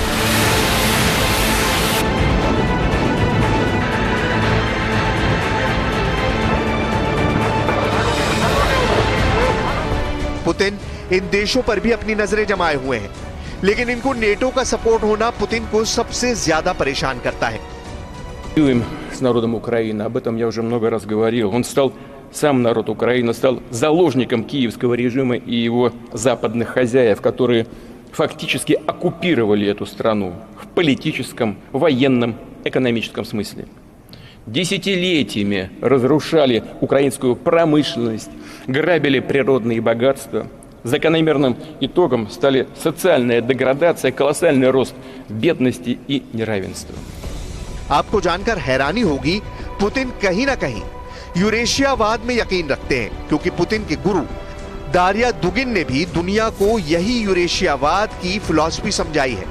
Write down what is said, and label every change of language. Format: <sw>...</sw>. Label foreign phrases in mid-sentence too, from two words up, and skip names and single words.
<hi>पुतिन इन देशों पर भी अपनी नजरें जमाए हुए हैं, लेकिन इनको नेटो का सपोर्ट होना पुतिन को सबसे ज्यादा परेशान करता है।</hi> <ru>Воюем с народом Украины, об этом я уже много раз говорил. Сам народ Украины стал заложником киевского режима и его западных хозяев, которые фактически оккупировали эту страну в политическом, военном, экономическом смысле. Десятилетиями разрушали украинскую промышленность, грабили природные богатства. Закономерным итогом стали социальная деградация, колоссальный рост бедности и неравенства.</ru> <hi>आपको जानकर हैरानी होगी, पुतिन कहीं ना कहीं यूरेशियावाद में यकीन रखते हैं, क्योंकि पुतिन के गुरु दारिया दुगिन ने भी दुनिया को यही यूरेशियावाद की फिलॉसफी समझाई है।</hi>